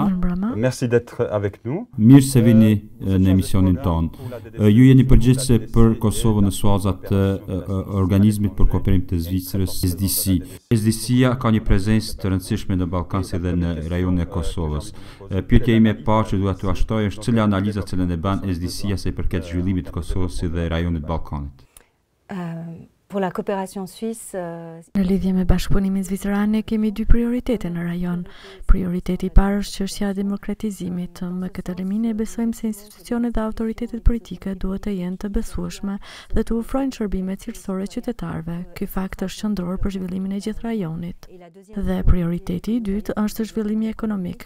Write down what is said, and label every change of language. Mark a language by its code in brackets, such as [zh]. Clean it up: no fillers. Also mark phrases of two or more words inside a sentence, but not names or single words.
[fr] Merci d'être avec nous. [sq] Mirë se vini në emisionin ton. Ju jeni përgjegjëse për Kosovën në suazat të organizmit për kooperim të Zvicrës, SDC. SDC-ja ka një prezencë të rëndësishme në Ballkan si dhe në rajonin e Kosovës. Pyetja ime e parë që dua t'u ashtoj është cila analiza që ne bën SDC-ja sa i përket zhvillimit të Kosovës si dhe rajonit të Ballkanit. [fr] Pour la coopération suisse, [sq] në lidhje me bashkëpunimin zviceran, kemi dy prioritete në rajon. Prioriteti i parë është çështja e demokratizimit. Me këtë limin besojmë se institucionet dhe autoritetet politike duhet të jenë të besueshme dhe të ofrojnë shërbime cilësore qytetarëve. Ky fakt është qendror për zhvillimin e gjithë rajonit. Dhe prioriteti i dytë është zhvillimi ekonomik.